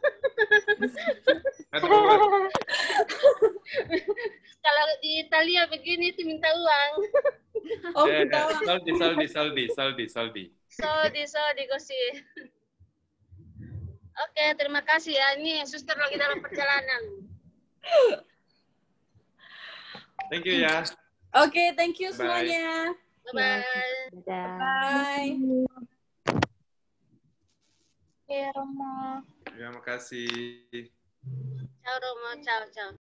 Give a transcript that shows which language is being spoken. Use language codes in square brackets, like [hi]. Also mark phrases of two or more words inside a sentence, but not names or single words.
[id] Kalau di Italia begini itu minta uang. Oh, minta uang. Saldi. Sodi, Gosi. Oke, terima kasih ya. Ini Suster lagi dalam perjalanan. [en] Thank you [id] ya. Oke, [en] thank you [id] semuanya. [en] Bye-bye. Bye. [id] Oke, Romo. Terima kasih. [it] Ciao, Romo. Ciao.